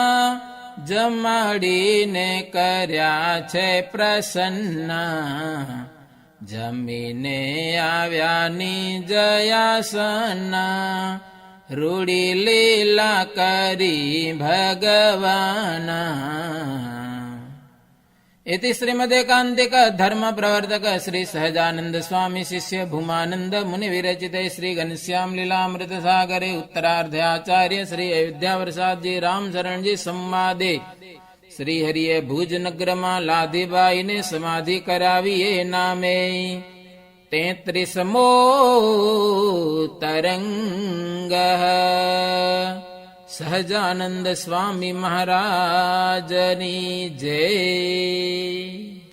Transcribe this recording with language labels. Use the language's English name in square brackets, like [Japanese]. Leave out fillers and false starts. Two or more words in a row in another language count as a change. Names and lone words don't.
[Gujarati] જમાડીને કર્યા છે પ્રસન્ન જમીને આવ્યા નિજયાસન રૂડી લીલા કરી ભગવાન [Sanskrit] इति श्रीमदेकान्तिक धर्म प्रवर्तक श्री सहजानंद स्वामी शिष्य भूमानंद मुनि विरचित श्री घनश्याम लीलामृत सागरे उत्तरार्ध आचार्य श्री अयोध्या प्रसाद जी राम शरण जी संवादे श्री हरिये भुज नगर में [Gujarati] લાધીબાઈ ને સમાધિ કરાવી એ નામે 33મો તરંગ સહજાનંદ સ્વામી મહારાજની જય.